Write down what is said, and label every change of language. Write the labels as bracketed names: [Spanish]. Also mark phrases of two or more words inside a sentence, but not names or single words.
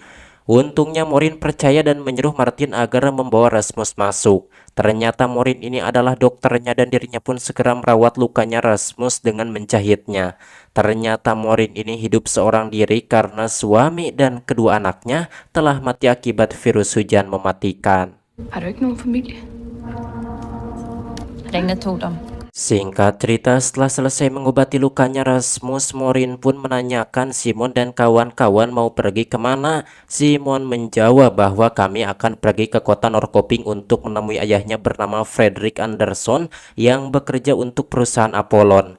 [Indonesian] Untungnya Morin percaya dan menyuruh Martin agar membawa Rasmus masuk. Ternyata Morin ini adalah dokternya dan dirinya pun segera merawat lukanya Rasmus dengan menjahitnya. Ternyata Morin ini hidup seorang diri karena suami dan kedua anaknya telah mati akibat virus hujan mematikan. [Danish] Har du ikke nogen familie? Ringene tog dem. [Indonesian] Singkat cerita, setelah selesai mengobati lukanya Rasmus, Morin pun menanyakan Simon dan kawan-kawan mau pergi kemana. Simon menjawab bahwa kami akan pergi ke kota Norrköping untuk menemui ayahnya bernama Fredrik Andersson yang bekerja untuk perusahaan Apollon.